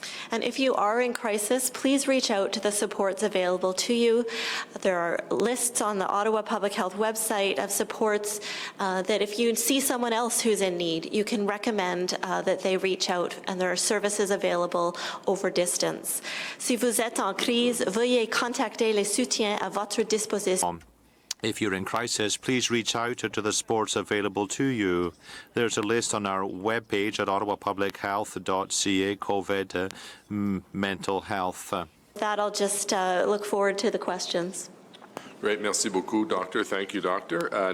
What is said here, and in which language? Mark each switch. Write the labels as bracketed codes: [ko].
[en] And if you are in crisis, please reach out to the supports available to you. There are lists on the Ottawa Public Health website of supports that if you see someone else who's in need, you can recommend that they reach out, and there are services available over distance. [fr] Si vous êtes en crise, veuillez contacter les soutiens à votre disposition. [en] If you're in crisis, please reach out to the supports available to you. There's a list on our webpage at ottawapublichealth.ca, COVID mental health. With that, I'll just look forward to the questions. Great. [fr] Merci beaucoup, Doctor. [en] Thank you, Doctor.